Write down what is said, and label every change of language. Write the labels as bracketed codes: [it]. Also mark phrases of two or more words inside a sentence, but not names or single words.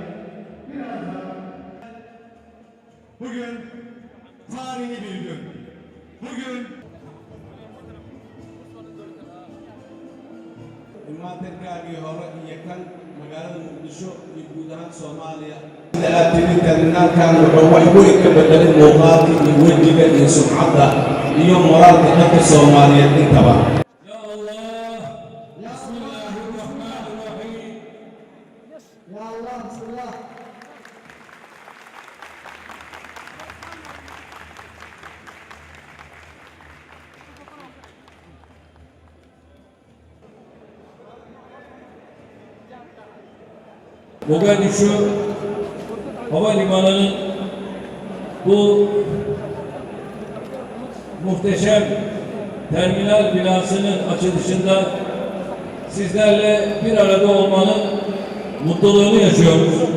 [tr] Birazdan bugün tarihi bir gün. Bugün [so] imaatinkaagii hore iyo kan magaalada muqdisho iyo guud ahaan soomaaliya aad tiri terminaalkan wuxuu wax weyn ka bedelay muuqaalka iyo wejiga iyo sumcadda iyo moraalka dadka soomaaliyeed intaba. [ar] يا الله، بسم الله الرحمن الرحيم. يا الله، بسم الله. [tr] Mogadishu Havalimanı'nın bu muhteşem terminal binasının açılışında sizlerle bir arada olmanın mutluluğunu yaşıyoruz.